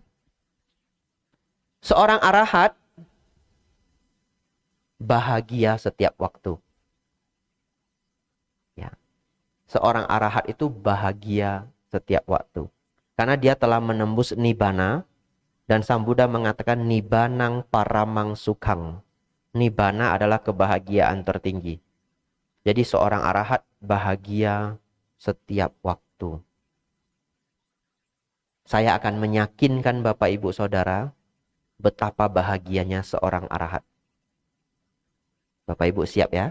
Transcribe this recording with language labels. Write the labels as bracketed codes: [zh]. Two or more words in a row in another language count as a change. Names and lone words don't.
[id] Seorang arahat bahagia setiap waktu. Ya. seorang arahat itu bahagia setiap waktu. Karena dia telah menembus nibbana, dan Sang Buddha mengatakan [pi] nibbanang paramang sukhang. [id] Nibbana adalah kebahagiaan tertinggi. Jadi seorang arahat bahagia setiap waktu. Saya akan meyakinkan Bapak Ibu Saudara betapa bahagianya seorang arahat. Bapak Ibu siap ya?